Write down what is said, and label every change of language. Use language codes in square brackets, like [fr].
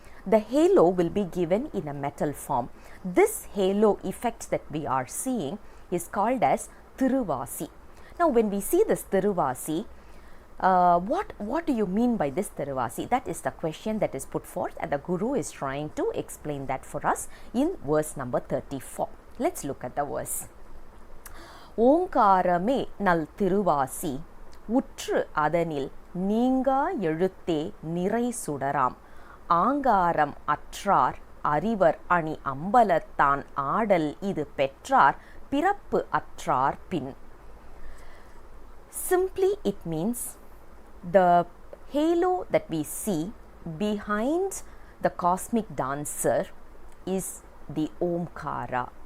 [en] The halo will be given in a metal form. This halo effect that we are seeing is called as Thiruvasi. Now when we see this Thiruvasi, what do you mean by this Thiruvasi? That is the question that is put forth, and the Guru is trying to explain that for us in verse number 34. Let's look at the verse. [ta] ஓங்காரமே நல் திருவாசி உற்று அதனில் நீங்கா எழுத்தே நிறை சுடராம் ஆங்காரம் அற்றார் அறிவர் அணி அம்பலத்தான் ஆடல் இது பெற்றார் பிறப்பு அற்றார் பின். [en] Simply it means the halo that we see behind the cosmic dancer is the Omkara.